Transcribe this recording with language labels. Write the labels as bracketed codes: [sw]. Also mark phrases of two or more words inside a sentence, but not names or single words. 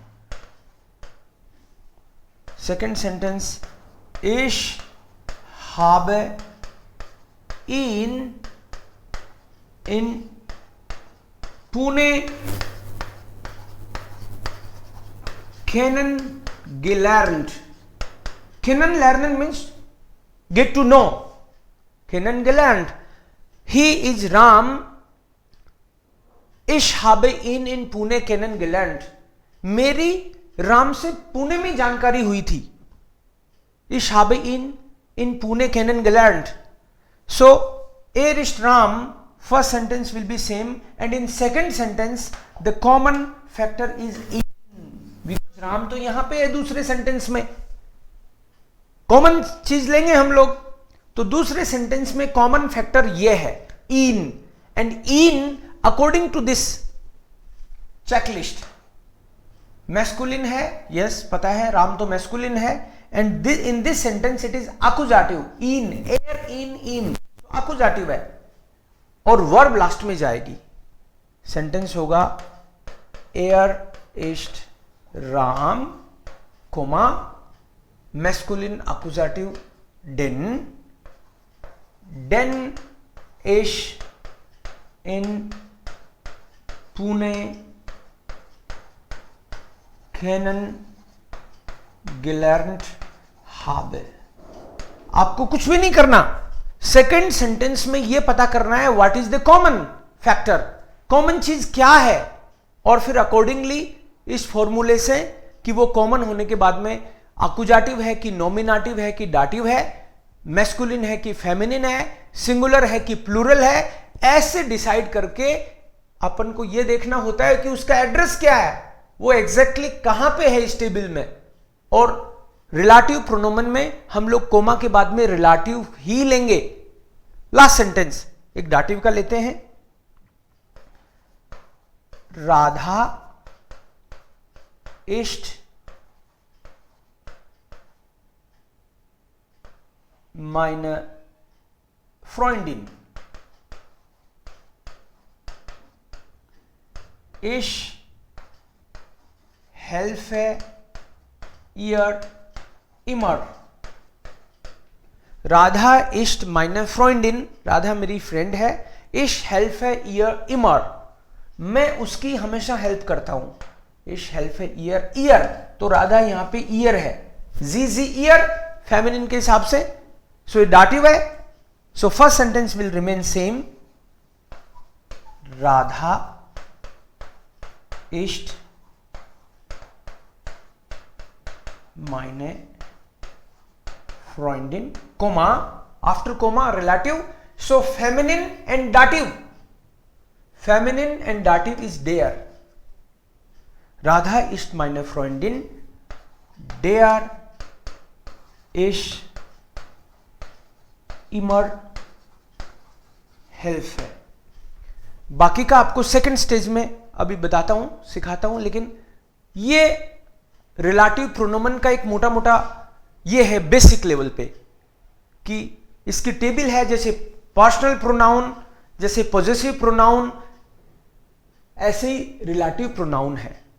[en] second sentence, [de] ich habe ihn in Pune kennengelernt। [en] Kennenlernen means get to know, kennengelernt। He is Ram, [de] ich habe ihn in Pune kennengelernt। [hi] मेरी राम से पुणे में जानकारी हुई थी। [de] Ich habe ihn in Pune kennengelernt। So er ist [en] Ram, first sentence will be same, and in second sentence the common factor is in, [hi] because राम तो यहां पे है दूसरे सेंटेंस में, कॉमन चीज लेंगे हम लोग, तो दूसरे सेंटेंस में [en] common factor [hi] ये है [en] in, and in according to this checklist [hi] मैस्कुलिन है, यस पता है, राम तो मैस्कुलिन है, [en] and in this sentence it is accusative, [hi] इन, एर इन इन, अकुजाटिव है, और वर्ब लास्ट में जाएगी। सेंटेंस होगा [de] er ist Ram, Komma maskulin Akkusativ den, den ich in Pune kennengelernt habe। [hi] आपको कुछ भी नहीं करना, सेकेंड सेंटेंस में यह पता करना है [en] what is the common factor, [hi] कॉमन चीज क्या है, और फिर अकॉर्डिंगली इस फॉर्मूले से कि वो कॉमन होने के बाद में अकुजाटिव है कि नॉमिनेटिव है कि डाटिव है, मैस्कुलिन है कि फेमिनिन है, सिंगुलर है कि प्लूरल है, ऐसे डिसाइड करके अपन को यह देखना होता है कि उसका एड्रेस क्या है, वो एग्जैक्टली कहां पे है इस टेबल में। और [en] relative pronoun [hi] में हम लोग कोमा के बाद में रिलेटिव ही लेंगे। [en] last sentence [hi] एक डाटिव का लेते हैं, राधा [de] ist meine Freundin। Ich helfe ihr immer। राधा ist meine Freundin, [hi] राधा मेरी फ्रेंड है। [de] Ich helfe ihr immer, [hi] मैं उसकी हमेशा हेल्प करता हूं। [de] Ich helfe ihr, ihr [hi] तो राधा यहां पे ईयर है, जी ईयर फेमिनिन के हिसाब से, सो ये डाटिव है। [en] so first sentence will remain same, राधा [de] ist meine Freundin, [en] comma, after comma relative, so feminine and dative, feminine and dative is there. [de] राधा ist meine Freundin. Der ich immer helfe. [hi] बाकी का आपको [en] second stage [hi] में अभी बताता हूं, सिखाता हूं, लेकिन ये [en] relative pronoun [hi] का एक मोटा मोटा ये है [en] basic level [hi] पे कि इसकी टेबल है. जैसे [en] personal pronoun, [hi] जैसे [en] possessive pronoun, [hi] ऐसे ही [en] relative pronoun [hi] है.